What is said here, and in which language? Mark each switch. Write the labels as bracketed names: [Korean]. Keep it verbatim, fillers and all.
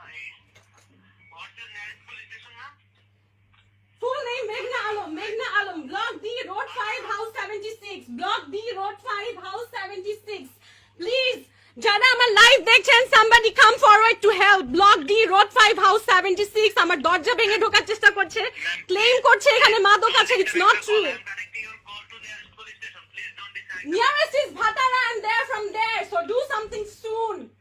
[English] I- What's your nearest police station, ma'am? Full name Meghna Alam. Meghna Alam. Block D, Road five, House seventy-six. Block D, Road five, House seventy-six. Please. [Bangla] যারা আমার live দেখছেন [English] somebody come forward to help. Block D, Road five, House seventy-six. [Bangla] আমার দরজা ভেঙে ঢোকার চেষ্টা করছে, claim করছে এখানে মাদক আছে। [English] It's not true. I'm connecting your call to nearest police station. Please don't decide. Nearest is Bhatara and they're from there. So do something soon.